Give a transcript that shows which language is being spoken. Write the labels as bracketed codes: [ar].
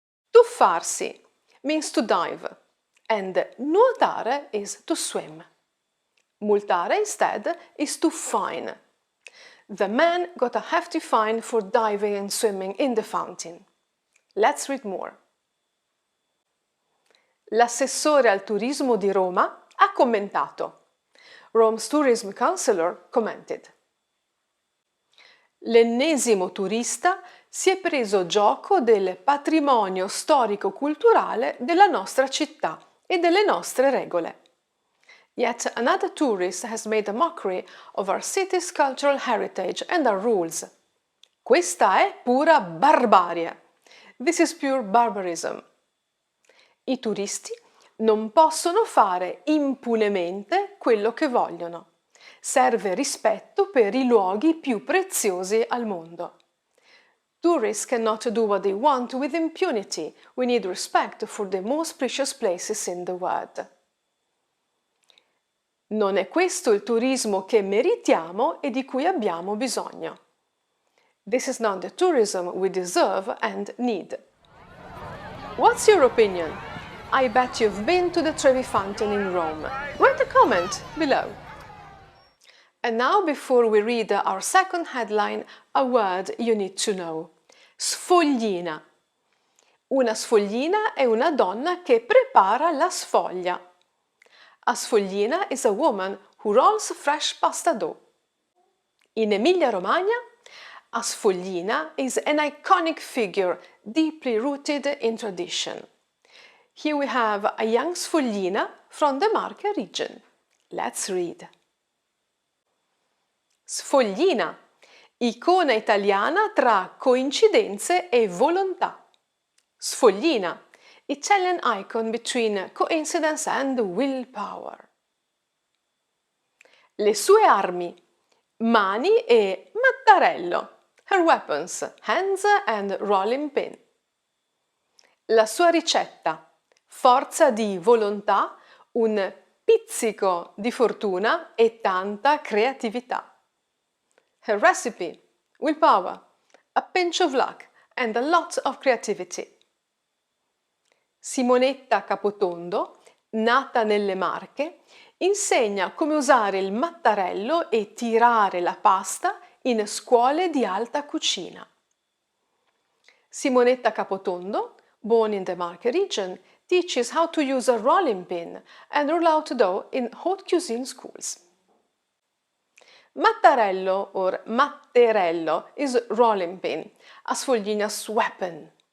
[en] Tuffarsi means to dive and nuotare is to swim. Multare instead is to fine. The man got a hefty fine for diving and swimming in the fountain. Let's read more. [it] L'assessore al turismo di Roma ha commentato. [en] Rome's tourism counselor commented. [it] L'ennesimo turista si è preso gioco del patrimonio storico-culturale della nostra città e delle nostre regole. [en] Yet another tourist has made a mockery of our city's cultural heritage and our rules. [it] Questa è pura barbarie. [en] This is pure barbarism. [it] I turisti non possono fare impunemente quello che vogliono. Serve rispetto per i luoghi più preziosi al mondo. [en] Tourists cannot do what they want with impunity. We need respect for the most precious places in the world. [it] Non è questo il turismo che meritiamo e di cui abbiamo bisogno. [en] This is not the tourism we deserve and need. What's your opinion? I bet you've been to the Trevi Fountain in Rome. Write a comment below. And now, before we read our second headline, a word you need to know. [it] Sfoglina. Una sfoglina è una donna che prepara la sfoglia. [en] A sfoglina is a woman who rolls fresh pasta dough. In Emilia-Romagna, a sfoglina is an iconic figure deeply rooted in tradition. Here we have a young sfoglina from the Marche region. Let's read. [it] Sfoglina, icona italiana tra coincidenze e volontà. [en] Sfoglina, Italian icon between coincidence and willpower. [it] Le sue armi, mani e mattarello. [en] Her weapons, hands and rolling pin. [it] La sua ricetta, forza di volontà, un pizzico di fortuna e tanta creatività. [en] Her recipe, willpower, a pinch of luck and a lot of creativity. [it] Simonetta Capotondo, nata nelle Marche, insegna come usare il mattarello e tirare la pasta in scuole di alta cucina. [en] Simonetta Capotondo, born in the Marche region, teaches how to use a rolling pin and roll out dough in haute cuisine schools. Mattarello or matterello is rolling pin, a Sfoglina's weapon.